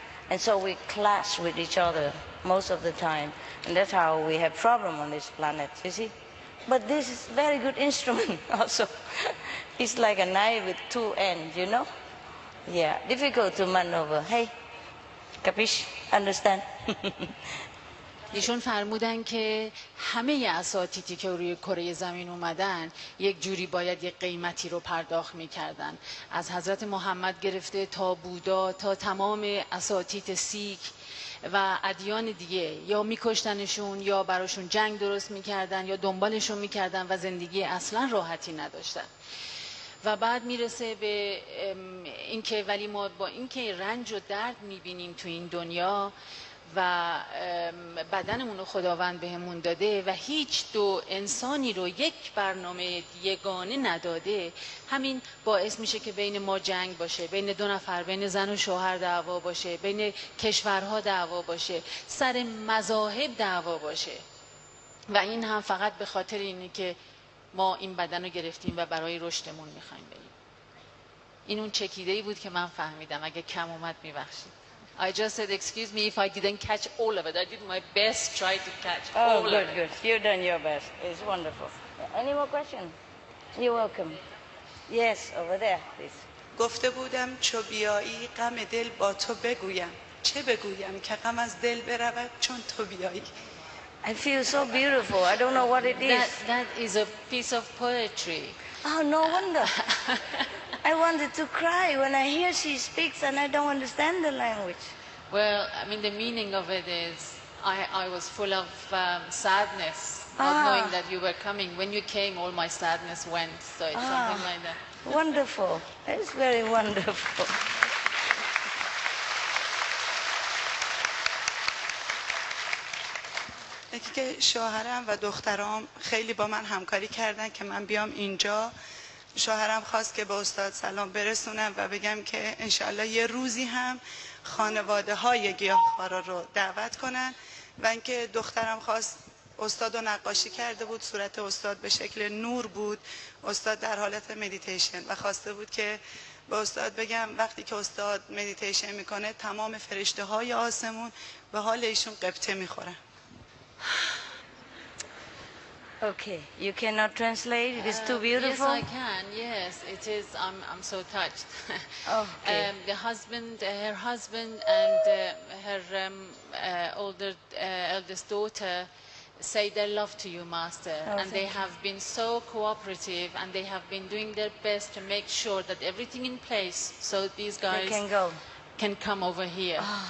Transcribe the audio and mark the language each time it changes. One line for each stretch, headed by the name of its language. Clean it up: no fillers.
English: And so we clash with each other most of the time. And that's how we have problem on this planet, you see. But this is very good instrument also. It's like a knife with two ends, you know. Yeah, difficult to maneuver. Hey, capiche? Understand?
Persian: ایشون فرمودن که همه اساتیدی که روی کره زمین اومدن یک جوری باید یک قیمتی رو پرداخت میکردن، از حضرت محمد گرفته تا بودا تا تمام اساتید سیک و ادیان دیگه، یا میکشتنشون یا براشون جنگ درست میکردن یا دنبالشون میکردن و زندگی اصلا راحتی نداشتن. و بعد میرسه به اینکه ولی ما با اینکه رنج و درد میبینیم تو این دنیا و بدنمون رو خداوند بهمون داده و هیچ دو انسانی رو یک برنامه یگانه نداده، همین باعث میشه که بین ما جنگ باشه، بین دو نفر، بین زن و شوهر دعوا باشه، بین کشورها دعوا باشه، سر مذاهب دعوا باشه. و این هم فقط به خاطر اینه که ما این بدن رو گرفتیم و برای رشدمون میخوایم بریم. این اون چکیده‌ای بود که من فهمیدم. اگه کم اومد میبخشید.
English: I just said, excuse me if I didn't catch all of it. I did my best, try to catch all of it. Oh, good. You've done your best. It's wonderful. Any more questions? You're welcome. Yes, over there, please.
Persian: گفته بودم چو بیایی غم دل با تو بگویم، چه بگویم که غم از دل برود چون تو بیایی.
English: I feel so beautiful. I don't know what it is. That is a piece of poetry. Oh, no wonder. I wanted to cry when I hear she speaks and I don't understand the language. Well, I mean, the meaning of it is I was full of sadness, not knowing that you were coming. When you came, all my sadness went. So it's something like that. Wonderful. It's very wonderful.
Persian: یکی که شوهرم و دخترام خیلی با من همکاری کردن که من بیام اینجا. شوهرم خواست که به استاد سلام برسونم و بگم که انشالله یه روزی هم خانواده های گیاهخوارا رو دعوت کنن. و اینکه دخترم خواست، استاد رو نقاشی کرده بود، صورت استاد به شکل نور بود، استاد در حالت مدیتیشن، و خواسته بود که به استاد بگم وقتی که استاد مدیتیشن میکنه تمام فرشته های آسمون به حال ایشون قبطه میخورن.
English: Okay, you cannot translate. It is too beautiful. Yes, I can. Yes, it is. I'm so touched. Okay. The husband, her husband, and her eldest daughter say their love to you, Master, and they have been so cooperative, and they have been doing their best to make sure that everything in place, so these guys can come over here.